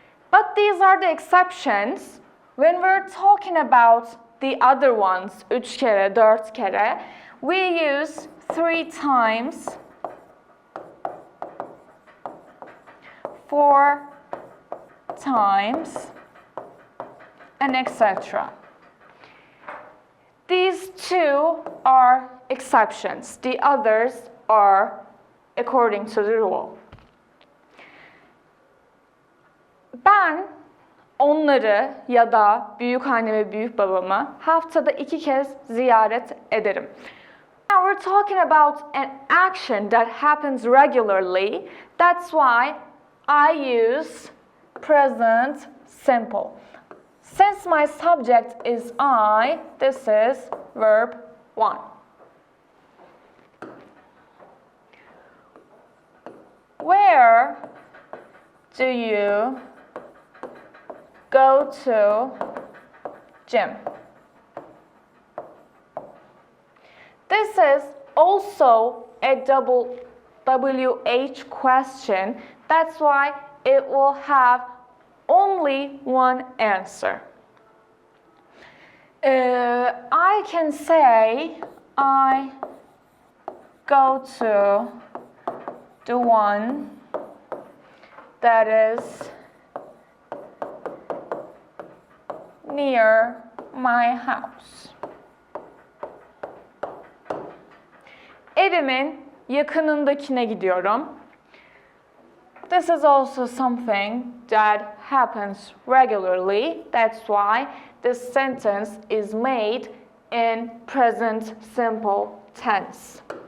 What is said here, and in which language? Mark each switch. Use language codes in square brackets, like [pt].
[en] But these are the exceptions. When we're talking about the other ones, [tr] 3 kere, 4 kere, [en] we use 3 times, 4 times, and etc. These two are exceptions. The others are according to the rule. [tr] Ben onları ya da büyükanne ve büyükbabamı haftada 2 kez ziyaret ederim. [en] Now we're talking about an action that happens regularly. That's why I use present simple. Since my subject is I, this is verb 1. Where do you go to gym? This is also a double WH question. That's why it will have only one answer. I can say I go to the one that is near my house. [tr] Evimin yakınındakine gidiyorum. [en] This is also something that happens regularly. That's why this sentence is made in present simple tense.